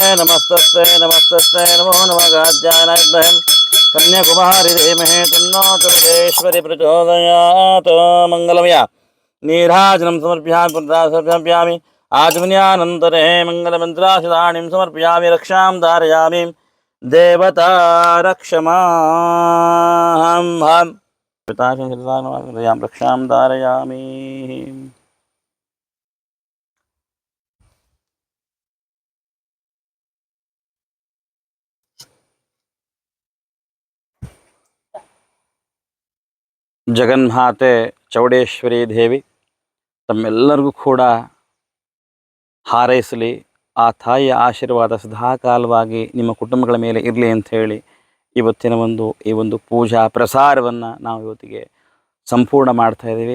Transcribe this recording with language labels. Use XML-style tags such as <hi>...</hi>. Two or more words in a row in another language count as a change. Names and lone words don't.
<sa>नमस्तस्यै नमस्तस्यै नमो नमः गाज्यानायद्महे कन्याकुमारी धीमहि तन्नो चौडेश्वरी प्रचोदयात् मङ्गलमया नीराजनं समर्पयामि पुनः समर्पयामि आचमन्यानन्तरे मङ्गलमन्त्राक्षदानीं समर्पयामि रक्षां धारयामि देवता रक्षमां पिताशं रक्षां धारयामि।</sa> <kn>ಜಗನ್ಮಾತೆ ಚೌಡೇಶ್ವರಿ ದೇವಿ ತಮ್ಮೆಲ್ಲರಿಗೂ ಕೂಡ ಹಾರೈಸಲಿ, ಆ ತಾಯಿಯ ಆಶೀರ್ವಾದ ಸದಾಕಾಲವಾಗಿ ನಿಮ್ಮ ಕುಟುಂಬಗಳ ಮೇಲೆ ಇರಲಿ ಅಂತ ಹೇಳಿ ಇವತ್ತಿನ ಈ ಒಂದು ಪೂಜಾ ಪ್ರಸಾರವನ್ನು ನಾವು ಇವತ್ತಿಗೆ ಸಂಪೂರ್ಣ ಮಾಡ್ತಾ ಇದ್ದೀವಿ.</kn>